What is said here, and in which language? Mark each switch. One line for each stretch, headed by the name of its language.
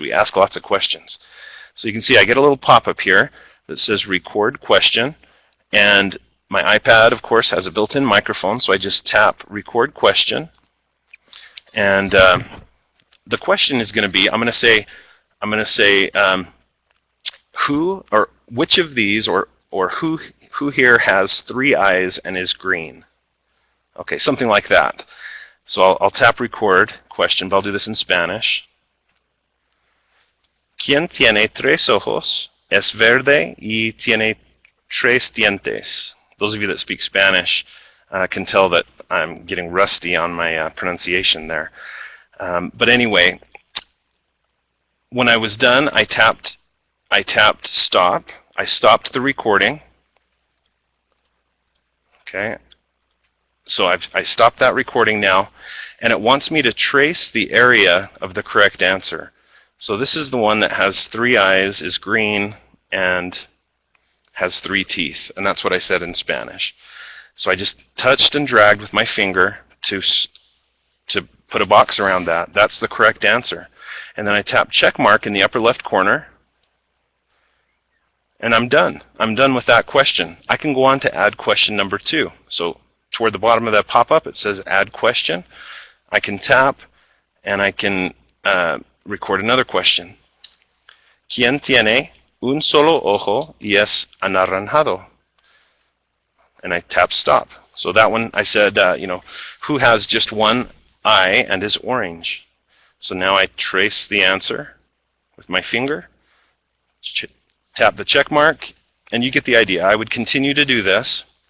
English: We ask lots of questions. So you can see I get a little pop-up here that says Record Question, and my iPad, of course, has a built-in microphone, so I just tap Record Question, and the question is going to be, I'm going to say who or which of these or who here has 3 eyes and is green? Okay, something like that. So I'll tap Record Question, but I'll do this in Spanish.
Spanish: ¿Quién tiene 3 ojos, es verde y tiene 3 dientes?
English: Those of you that speak Spanish can tell that I'm getting rusty on my pronunciation there. But anyway, when I was done, I tapped Stop. I stopped the recording. Okay, So I stopped that recording now, and it wants me to trace the area of the correct answer. So this is the one that has 3 eyes, is green, and has 3 teeth, and that's what I said in Spanish. So I just touched and dragged with my finger to put a box around that. That's the correct answer. And then I tap check mark in the upper left corner, and I'm done. I'm done with that question. I can go on to add question number 2. So toward the bottom of that pop-up, it says add question. I can tap, and I can record another question.
Spanish: ¿Quién tiene un solo ojo y es anaranjado?
English: And I tap stop. So that one I said, who has just one eye and is orange? So now I trace the answer with my finger, tap the check mark, and you get the idea. I would continue to do this.